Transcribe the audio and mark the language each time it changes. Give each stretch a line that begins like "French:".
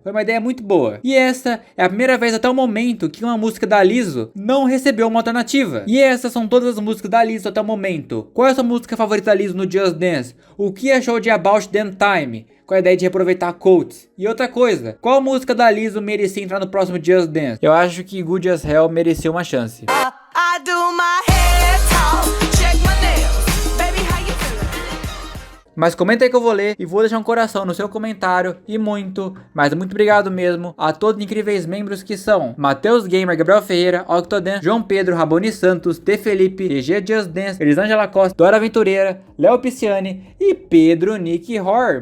Portuguese: Foi uma ideia muito boa. E essa é a primeira vez até o momento que uma música da Lizzo não recebeu uma alternativa. E essas são todas as músicas da Lizzo até o momento. Qual é a sua música favorita da Lizzo no Just Dance? O que achou de About 10 Time? Com a ideia de reaproveitar quotes. E outra coisa, qual música da Lizzo merecia entrar no próximo Just Dance? Eu acho que Good As Hell mereceu uma chance.
English: I do my hair talk, check my nails. Baby, how you feeling?
Portuguese: Mas comenta aí que eu vou ler e vou deixar um coração no seu comentário. E muito, mas muito obrigado mesmo a todos os incríveis membros que são Matheus Gamer, Gabriel Ferreira, Octodan, João Pedro, Raboni Santos, T. Felipe, TG Just Dance, Elisângela Costa, Dora Aventureira, Léo Pisciani e Pedro Nick Horror.